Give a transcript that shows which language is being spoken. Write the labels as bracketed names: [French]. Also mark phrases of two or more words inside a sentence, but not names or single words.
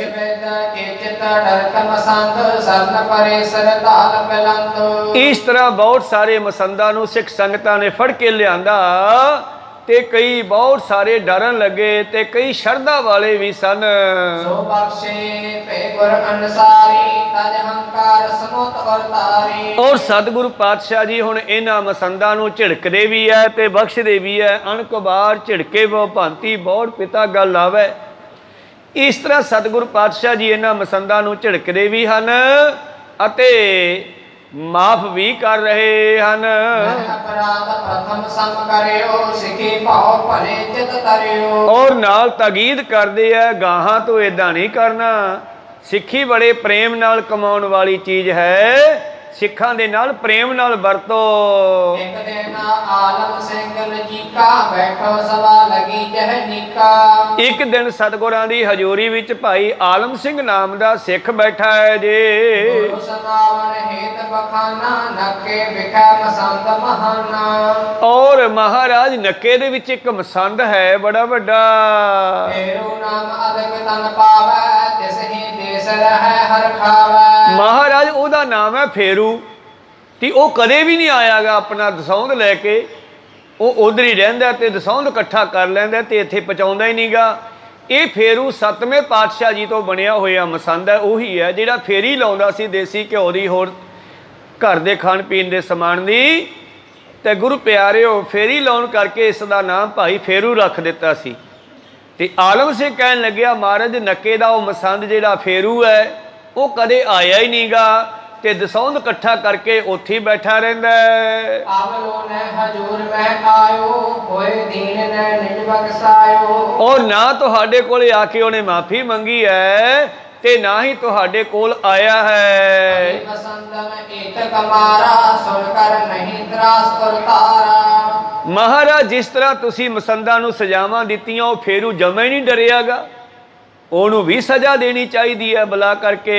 [Braj] वेद के चित डरत मसंद सरन परे सरदाल पिलंद। [Punjabi] ਇਸ ਤਰ੍ਹਾਂ ਬਹੁਤ ਸਾਰੇ ਮਸੰਦਾਂ ਨੂੰ ਸਿੱਖ ਸੰਗਤਾਂ ਨੇ ਫੜ ਕੇ ਲਿਆਂਦਾ ਤੇ ਕਈ ਬਹੁਤ ਸਾਰੇ ਡਰਨ ਲੱਗੇ ਤੇ ਕਈ ਸ਼ਰਧਾ ਵਾਲੇ ਵੀ ਸਨ। [Braj] सो बख्शे पे गुर अनुसारी तज हंकार समुत और तारी। [Punjabi] ਔਰ ਸਤਿਗੁਰੂ ਪਾਤਸ਼ਾਹ ਜੀ ਹੁਣ ਇਹਨਾਂ ਮਸੰਦਾਂ ਨੂੰ ਝਿੜਕਦੇ ਵੀ ਹੈ ਤੇ ਬਖਸ਼ਦੇ ਵੀ ਹੈ। [Braj] ਅਣਕ ਬਾਰ ਝਿੜਕੇ ਵੋ ਭਾਂਤੀ ਬੋੜ ਪਿਤਾ ਗੱਲ ਆਵੇ। [Punjabi] ਇਸ ਤਰ੍ਹਾਂ ਸਤਿਗੁਰੂ ਪਾਤਸ਼ਾਹ ਜੀ ਇਹਨਾਂ ਮਸੰਦਾਂ ਨੂੰ ਝਿੜਕਦੇ ਵੀ ਹਨ ਅਤੇ ਮਾਫ ਵੀ ਕਰ ਰਹੇ ਹਨ। [Braj] मैं अपराध प्रथम सम करियो सिखी भाव भले चित तरियो। [Punjabi] ਔਰ ਨਾਲ ਤਾਕੀਦ ਕਰਦੇ ਆ ਗਾਹਾਂ ਤੋਂ ਇਦਾਂ ਨਹੀਂ ਕਰਨਾ। ਸਿੱਖੀ ਬੜੇ ਪ੍ਰੇਮ ਨਾਲ ਕਮਾਉਣ ਵਾਲੀ ਚੀਜ਼ ਹੈ, ਸਿੱਖਾਂ ਦੇ ਨਾਲ ਪ੍ਰੇਮ ਨਾਲ ਵਰਤੋ। [Braj] एक दिन आलम सिंह लजीका बैठो सवा लगी जह नीका। [Punjabi] ਇੱਕ ਦਿਨ ਸਤਿਗੁਰਾਂ ਦੀ ਹਜ਼ੂਰੀ ਵਿੱਚ ਭਾਈ ਆਲਮ ਸਿੰਘ ਨਾਮ ਦਾ ਸਿੱਖ ਬੈਠਾ ਹੈ ਜੀ। [Braj] गुरु समावन हेत बखाना नके बिखै मसंद महाना। [Punjabi] ਔਰ ਮਹਾਰਾਜ ਨੱਕੇ ਦੇ ਵਿੱਚ ਇੱਕ ਮਸੰਦ ਹੈ ਬੜਾ ਵੱਡਾ। [Braj] फेरू नाम अधिक तन पावै तिस ही देश रहै हर खावै। [Punjabi] ਮਹਾਰਾਜ ਉਹਦਾ ਨਾਮ ਹੈ ਫੇਰੂ, ਤੇ ਉਹ ਕਦੇ ਵੀ ਨਹੀਂ ਆਇਆਗਾ ਆਪਣਾ ਦਸੌਂਦ ਲੈ ਕੇ। ਉਹ ਉਧਰ ਹੀ ਰਹਿੰਦਾ ਤੇ ਦਸੌਂਦ ਇਕੱਠਾ ਕਰ ਲੈਂਦਾ ਤੇ ਇੱਥੇ ਪਹੁੰਚਾਉਂਦਾ ਹੀ ਨਹੀਂਗਾ। ਇਹ ਫੇਰੂ ਸੱਤਵੇਂ ਪਾਤਸ਼ਾਹ ਜੀ ਤੋਂ ਬਣਿਆ ਹੋਇਆ ਮਸੰਦ ਹੈ। ਉਹੀ ਹੈ ਜਿਹੜਾ ਫੇਰੀ ਲਾਉਂਦਾ ਸੀ ਦੇਸੀ ਘਿਓ ਦੀ, ਹੋਰ ਘਰ ਦੇ ਖਾਣ ਪੀਣ ਦੇ ਸਮਾਨ ਦੀ। ਤੇ ਗੁਰੂ ਪਿਆਰਿਓ ਫੇਰੀ ਲਾਉਣ ਕਰਕੇ ਇਸ ਦਾ ਨਾਮ ਭਾਈ ਫੇਰੂ ਰੱਖ ਦਿੱਤਾ ਸੀ। ਤੇ ਆਲਮ ਸਿੰਘ ਕਹਿਣ ਲੱਗਿਆ ਮਹਾਰਾਜ ਨੱਕੇ ਦਾ ਉਹ ਮਸੰਦ ਜਿਹੜਾ ਫੇਰੂ ਹੈ ਉਹ ਕਦੇ ਆਇਆ ਹੀ ਨਹੀਂਗਾ ਤੇ ਦਸੌਂਦ ਇਕੱਠਾ ਕਰਕੇ ਉੱਥੇ ਹੀ ਬੈਠਾ ਰਹਿੰਦਾ ਹੈ। [Braj] आवलो ने हजूर में आयो होए दीन ने निज बख्शायो। [Punjabi] ਔਰ ਨਾ ਤੁਹਾਡੇ ਕੋਲੇ ਆ ਕੇ ਉਹਨੇ ਮਾਫੀ ਮੰਗੀ ਹੈ ਤੇ ਨਾ ਹੀ ਤੁਹਾਡੇ ਕੋਲ ਆਇਆ ਹੈ। [Braj] ਮਸੰਦਨ ਏਕ ਕਮਾਰਾ ਸੁਣ ਕਰ ਨਹੀਂ ਤਰਾਸ ਉਤਾਰਾ। [Punjabi] ਮਹਾਰਾਜ ਜਿਸ ਤਰ੍ਹਾਂ ਤੁਸੀਂ ਮਸੰਦਾਂ ਨੂੰ ਸਜ਼ਾਵਾਂ ਦਿੱਤੀਆਂ ਉਹ ਫੇਰੂ ਜਮਾ ਹੀ ਨਹੀਂ ਡਰਿਆਗਾ, ਉਹਨੂੰ ਵੀ ਸਜ਼ਾ ਦੇਣੀ ਚਾਹੀਦੀ ਹੈ ਬਲਾ ਕਰਕੇ।